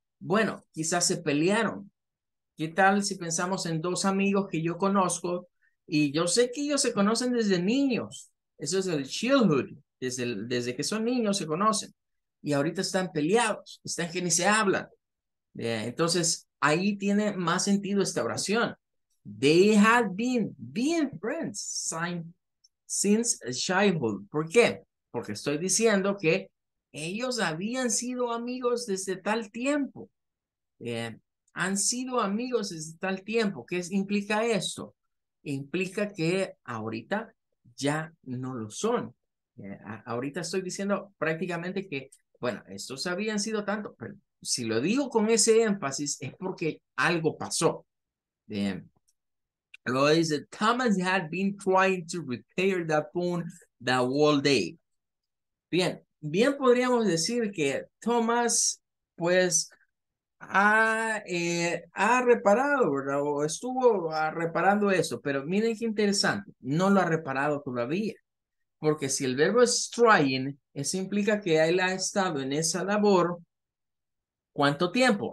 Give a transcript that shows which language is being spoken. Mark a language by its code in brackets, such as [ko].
[es] Bueno, quizás se pelearon. ¿Qué tal si pensamos en dos amigos que yo conozco y yo sé que ellos se conocen desde niños? Eso es el childhood. Desde que son niños se conocen. Y ahorita están peleados, están que ni se hablan. Entonces, ahí tiene más sentido esta oración. [en] They had been friends since childhood. [es] ¿Por qué? Porque estoy diciendo que ellos habían sido amigos desde tal tiempo. Eh, Han sido amigos desde tal tiempo. ¿Qué implica esto? Implica que ahorita ya no lo son. Ahorita estoy diciendo prácticamente que, bueno, estos habían sido tanto, pero si lo digo con ese énfasis es porque algo pasó. Bien. Luego dice, [en] Thomas had been trying to repair the phone the whole day. [es] Bien podríamos decir que Thomas, pues, ha reparado, ¿verdad? O estuvo reparando eso, pero miren qué interesante, no lo ha reparado todavía, porque si el verbo es trying, eso implica que él ha estado en esa labor, ¿cuánto tiempo?